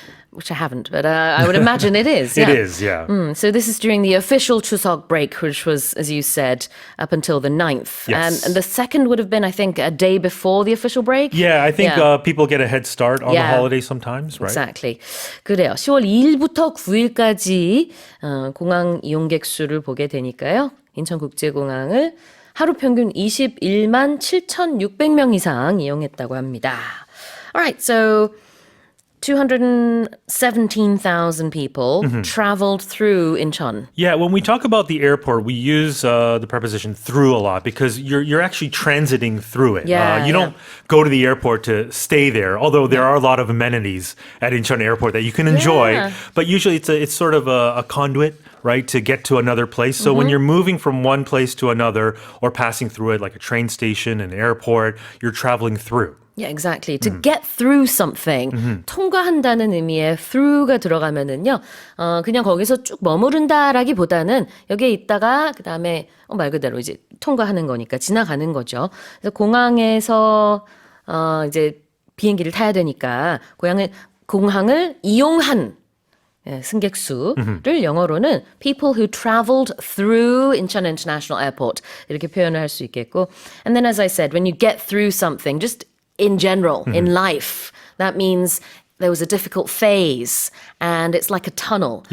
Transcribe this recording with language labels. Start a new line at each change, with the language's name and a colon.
English: Which I haven't, but I would imagine it is. It is, yeah. So this is during the official Chuseok break, which was, as you said, up until the 9th. Yes. And the second would have been, I think, a day before the official break. Yeah, I think people get a head start on the holiday sometimes, right? Exactly.
Korean: 그래요. 10월 2일부터 9일까지 공항 이용객 수를 보게 되니까요. 인천국제공항을 하루 평균 21만 7,600명 이상 이용했다고 합니다.
English: All right, so 217,000 people traveled through Incheon. Yeah, when we talk about the airport, we use the preposition through a lot because you're actually transiting through it. You don't go to the airport to stay there, although there are a lot of amenities at Incheon Airport that you can enjoy. But usually it's sort of a conduit, right, to get to another place. So when you're moving from one place to another or passing through it, like a train station, an airport, you're traveling through. Yeah, exactly. To get through something,
Korean: 통과한다는 의미의 through가 들어가면은요, 그냥 거기서 쭉 머무른다라기보다는 여기에 있다가 그 다음에 말 그대로 이제 통과하는 거니까 지나가는 거죠. 그래서 공항에서 이제 비행기를 타야 되니까 공항을 이용한 승객 수를 영어로는
English: people who traveled through Incheon International Airport
Korean: 이렇게 표현을 할 수 있겠고,
English: and then as I said, when you get through something, just in general, in life, that means there was a difficult phase and it's like a tunnel.